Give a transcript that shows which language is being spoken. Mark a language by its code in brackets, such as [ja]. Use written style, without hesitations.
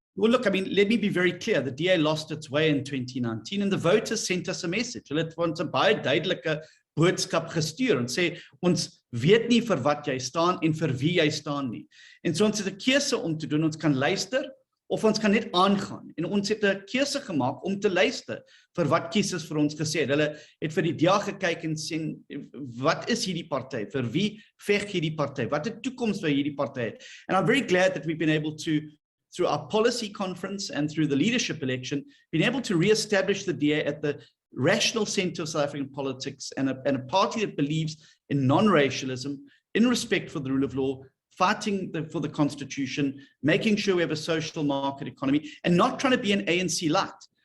[en] Well, look, I mean, let me be very clear. The DA lost its way in 2019 and the voters sent us a message. [af] Hulle het ons 'n baie duidelike boodskap gestuur en sê, ons weet nie vir wat jy staan en vir wie jy staan nie. En so ons het 'n keuse om te doen. Ons kan luister of ons kan net aangaan. En ons het 'n keuse gemaak om te luister vir wat kiesers vir ons gesê het. Hulle het vir die DA gekyk en sê, wat is hierdie party? Vir wie veg hierdie party? Wat 'n toekoms vir hierdie party? [en] And I'm very glad that we've been able to, through our policy conference and through the leadership election, been able to re-establish the DA at the rational center of South African politics and a party that believes in non-racialism, in respect for the rule of law, fighting for the Constitution, making sure we have a social market economy, and not trying to be an ANC light.